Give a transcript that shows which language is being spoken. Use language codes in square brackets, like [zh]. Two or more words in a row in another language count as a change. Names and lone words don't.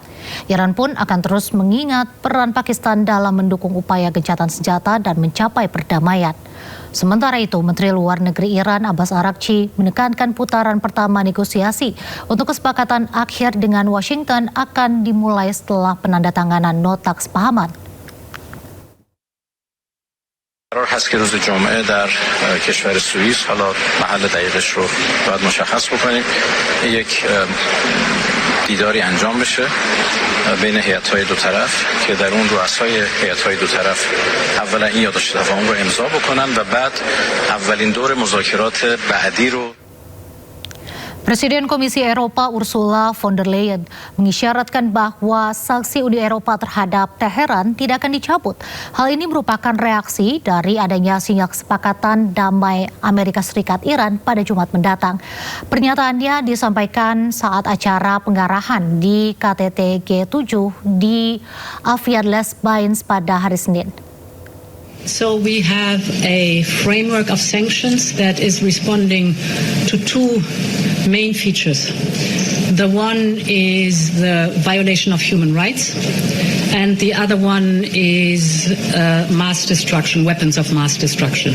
[id] Iran pun akan terus mengingat peran Pakistan dalam mendukung upaya gencatan senjata dan mencapai perdamaian. Sementara itu, Menteri Luar Negeri Iran Abbas Araghchi menekankan putaran pertama negosiasi untuk kesepakatan akhir dengan Washington akan dimulai setelah penandatanganan nota kesepahaman. [fa] قرار هست که روز جمعه در کشور سوئیس، حالا محل دقیقش رو باید مشخص بکنیم، یک دیداری انجام بشه بین هیئت‌های دو طرف که در اون رؤسای هیئت‌های دو طرف اولا این یادداشت تفاهم رو امضا بکنن و بعد اولین دور مذاکرات بعدی رو. [id] Presiden Komisi Eropa Ursula von der Leyen mengisyaratkan bahwa sanksi Uni Eropa terhadap Teheran tidak akan dicabut. Hal ini merupakan reaksi dari adanya sinyal kesepakatan damai Amerika Serikat Iran pada Jumat mendatang. Pernyataannya disampaikan saat acara pengarahan di KTT G7 di Avian Les Bains pada hari Senin. [en] So we have a framework of sanctions that is responding to two main features. The one is the violation of human rights, and the other one is mass destruction, weapons of mass destruction.